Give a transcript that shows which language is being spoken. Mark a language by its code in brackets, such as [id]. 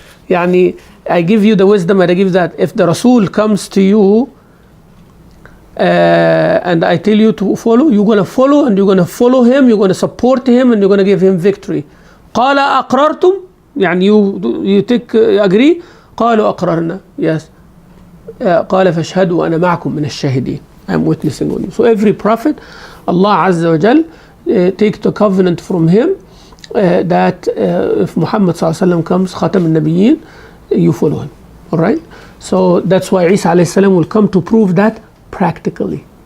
[en] يعني I give you the wisdom and I give that. If the Rasul comes to you and I tell you to follow, you're going to follow, and you're going to follow him, you're going to support him, and you're going to give him victory. [ar] قال أقررتم, يعني [en] you take agree. [ar] قالوا أقررنا, yes. قال فاشهدوا أنا معكم من الشاهدين. [en] I am witnessing on you. So every prophet, Allah Azza wa Jal take the covenant from him, that if Muhammad sallallahu alaihi wasallam comes, Khatam al-Nabiyyin, you follow him. Alright? So that's why Isa alayhi salam will come to prove that practically.